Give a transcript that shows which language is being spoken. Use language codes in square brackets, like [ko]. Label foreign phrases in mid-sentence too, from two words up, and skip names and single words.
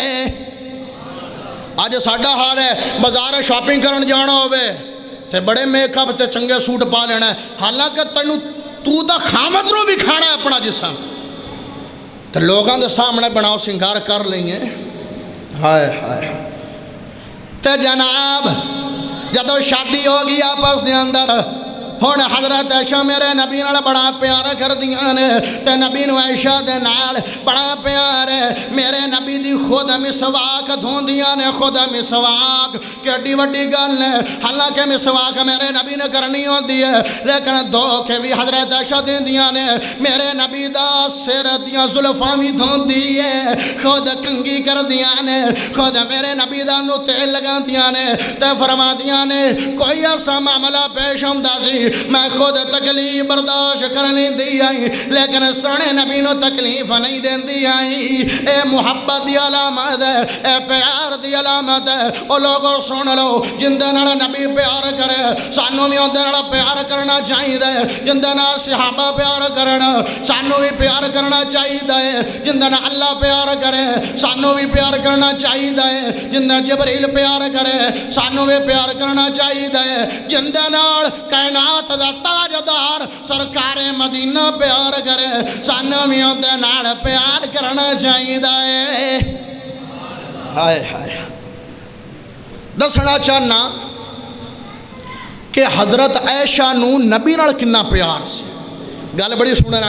[pa] آج ساڈا حال ہے بازار شاپنگ کرن جانا ہوئے تے بڑے میک اپ تے چنگے سوٹ پا لینا ہے، حالانکہ تینوں تو دا خامد نو بھی کھانا ہے اپنا جسم، [ur] تو لوگوں کے سامنے بناؤ سنگار کر لیں گے [pa] ہائے ہائے تے جناب جدو شادی ہو گئی آپس دے اندر ہن حضرت عائشہ میرے نبی نال بڑا پیار کر دیاں نے تے نبی نو عائشہ دے نال بڑا پیار ہے میرے نبی دی خود مسواک دھوندیاں نے خود مسواک کیڈی وڈی گل ہے حالانکہ مسواک میرے نبی نے کرنی ہوندی ہے لیکن دھو کے بھی حضرت عائشہ دیندیاں نے میرے نبی دا سر دیاں زلفاں وی دھوندی ہے خود کنگھی کر دیاں نے خود میرے نبی دا نو تیل لگاندیاں نے تے فرماندیاں نے کوئی ایسا معاملہ پیش ہوندا سی میں خود تکلیف برداشت کرنی دی آئی لیکن سونے نبی نو تکلیف نہیں دین دی آئی اے محبت دی علامت ہے اے پیار دی علامت ہے او لوگوں سن لو جندے نال نبی پیار کرے سانو بھی اندے نال پیار کرنا چاہیے جندے نال صحابہ پیار کرنا سانو بھی پیار کرنا چاہیے جندے نال اللہ پیار کرے سانو بھی پیار کرنا چاہیے جندے جبریل پیار کرے سانو بھی پیار کرنا چاہیے جندے نال کائنات دا تاجدار سرکار مدینہ پیار کرے سانو بھی اندے نال پیار کرنا چاہیے ہائے ہائے دسنا چاہنا کہ حضرت عائشہ نو نبی نال کنا پیار سی گل بڑی سننے والی